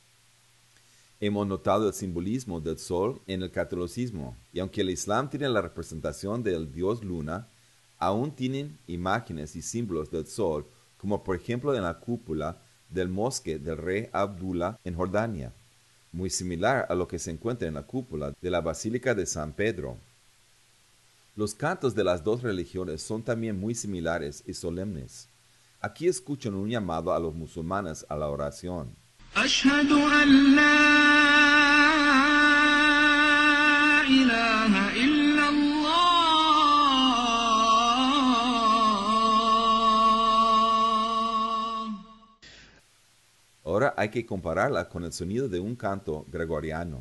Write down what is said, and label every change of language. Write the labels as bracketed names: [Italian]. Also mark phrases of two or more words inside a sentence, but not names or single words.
[Spanish] Hemos notado el simbolismo del sol en el catolicismo, y aunque el Islam tiene la representación del dios Luna, aún tienen imágenes y símbolos del sol, como por ejemplo en la cúpula del mosque del rey Abdullah en Jordania, muy similar a lo que se encuentra en la cúpula de la Basílica de San Pedro. Los cantos de las dos religiones son también muy similares y solemnes. Aquí escuchan un llamado a los musulmanes a la oración. [Arabic] أشهد أن لا إله إلا الله. [Spanish] Ahora hay que compararla con el sonido de un canto gregoriano.